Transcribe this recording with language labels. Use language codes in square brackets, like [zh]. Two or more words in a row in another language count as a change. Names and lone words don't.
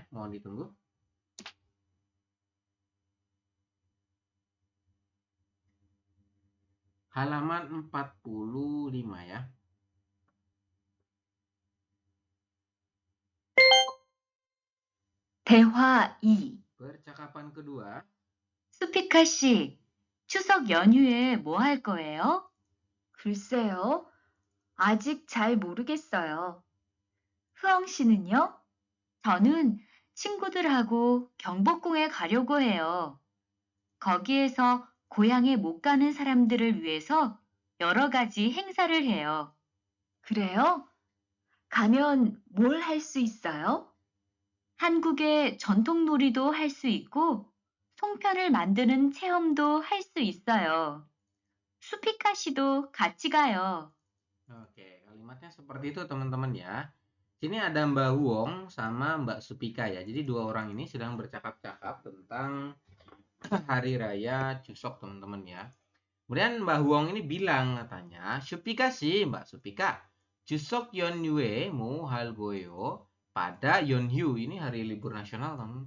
[id] Mohon ditunggu. Halaman 45 ya. [ko] 대화 2. [id] Percakapan kedua. [ko] 수피카 씨, 추석 연휴에 뭐 할 거예요? 글쎄요. 아직 잘 모르겠어요. 흐엉 씨는요? 저는 친구들하고 경복궁에 가려고 해요. 거기에서 고향에 못 가는 사람들을 위해서 여러 가지 행사를 해요. 그래요? 가면 뭘 할 수 있어요? 한국의 전통 놀이도 할 수 있고, 송편을 만드는 체험도 할 수 있어요. 수피카 씨도 같이 가요. [id] Oke, kalimatnya seperti itu teman-teman ya. Sini ada Mbak Wong sama Mbak Supika ya. Jadi dua orang ini sedang bercakap-cakap tentang hari raya Chuseok teman-teman ya. Kemudian Mbak Wong ini bilang katanya, Supika sih Mbak Supika, [ko] 추석 연휴 뭐 할 거예요 [id] pada Yeonhyu ini hari libur nasional teman.